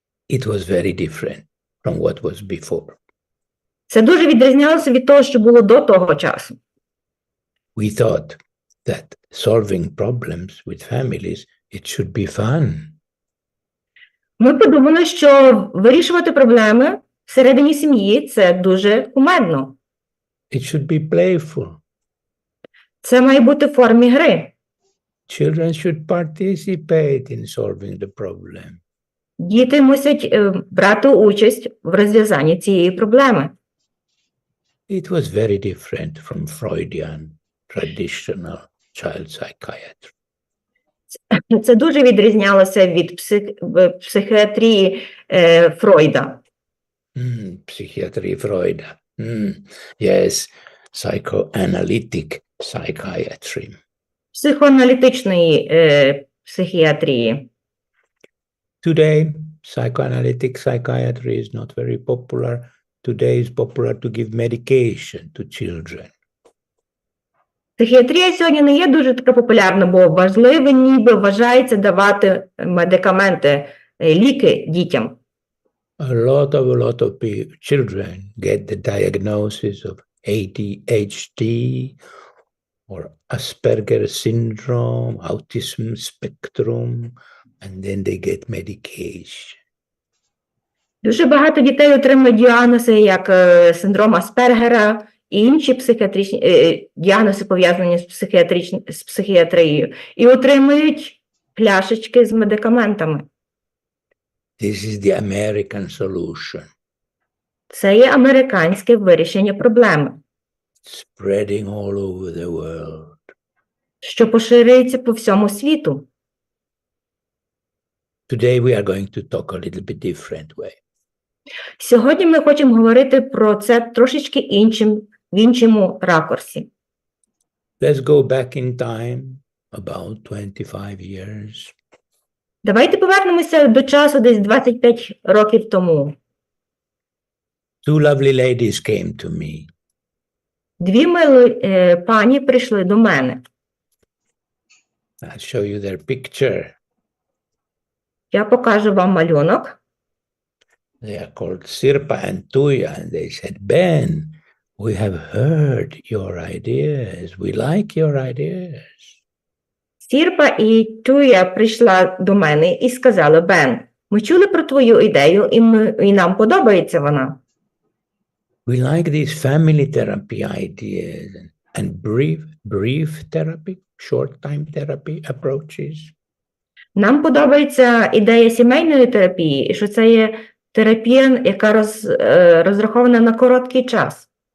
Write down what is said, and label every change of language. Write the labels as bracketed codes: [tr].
[en] It was very different from what was before. [uk] Це дуже відрізнялося від того, що було до того часу. [en] We thought that solving problems with families, it should be fun. [uk] Ми подумали, що вирішувати проблеми всередині сім'ї – це дуже кумедно. [en] It should be playful. [uk] Це має бути в формі гри. [en] Children should participate in solving the problem. [uk] Діти мусять брати участь в розв'язанні цієї проблеми. [en] It was very different from Freudian traditional child psychiatry. [uk] Це дуже відрізнялося від психіатрії Фройда. [en] Psychiatry Freud. Yes, psychoanalytic psychiatry. [uk] Психоаналітичної психіатрії. [en] Today, psychoanalytic psychiatry is not very popular. Today it's popular to give medication to children. [uk] Психіатрія сьогодні не є дуже така популярна, бо важливо ніби вважається давати медикаменти, ліки дітям. [en] A lot of children get the diagnosis of ADHD or Asperger's syndrome, autism spectrum, and then they get medication. [uk] Дуже багато дітей отримують діагнози, як синдром Аспергера і інші психіатричні діагнози, пов'язані з психіатрією, і отримують пляшечки з медикаментами. [en] This is the American solution. [uk] Це є американське вирішення проблеми, [en] Spreading all over the world. [uk] що поширюється по всьому світу. [en] Today we are going to talk a little bit different way. [uk] Сьогодні ми хочемо говорити про це трошечки в іншому ракурсі. [en] Let's go back in time about 25 years. [uk] Давайте повернемося до часу десь 25 років тому. [en] Two lovely ladies came to me. [uk] Дві милі пані прийшли до мене. [en] I'll show you their picture. [uk] Я покажу вам малюнок. [en] They are called Sirpa and Tuya, and they said, Ben, we have heard your ideas. We like your ideas. [uk] Сірпа і Туя прийшла до мене і сказала: Бен, ми чули про твою ідею, і нам подобається вона. [en] We like these family therapy ideas and brief therapy, short time therapy approaches. [uk] Нам подобається ідея сімейної терапії, і що це є терапія, яка розрахована на короткий час.